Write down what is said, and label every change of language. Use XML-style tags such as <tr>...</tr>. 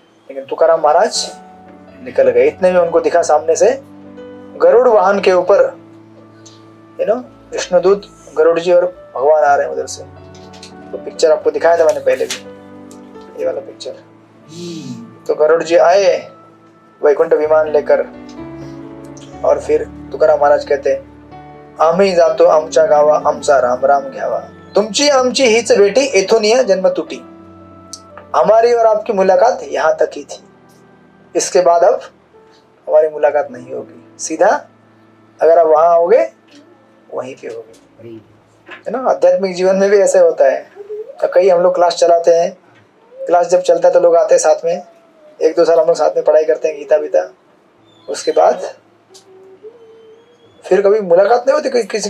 <hi>लेकिन तुकाराम महाराज निकल गए। इतने में उनको दिखा सामने से गरुड़ वाहन के ऊपर विष्णुदूत गरुड़ जी और भगवान आ रहे हैं उधर से। तो पिक्चर आपको दिखाया था मैंने पहले भी, ये वाला पिक्चर। तो गरुड़ जी आए वैकुंठ विमान लेकर, और फिर तुकाराम महाराज कहते,</hi> <mr>आम्ही जातो आमच्या गावा, आमचा राम राम घ्यावा, तुमची आमची हीच भेटी, येथून या जन्म तुटी।</mr> <hi>हमारी और आपकी मुलाकात यहाँ तक ही थी, इसके बाद अब हमारी मुलाकात नहीं होगी। सीधा अगर आप वहां आओगे वहीं पे होगी, है ना? आध्यात्मिक जीवन में भी ऐसे होता है। तो कई हम लोग क्लास चलाते हैं, क्लास जब चलता है तो लोग आते हैं साथ में, 1-2 साल हम लोग साथ में पढ़ाई करते हैं गीता बीता, उसके बाद फिर कभी मुलाकात नहीं होती।</hi>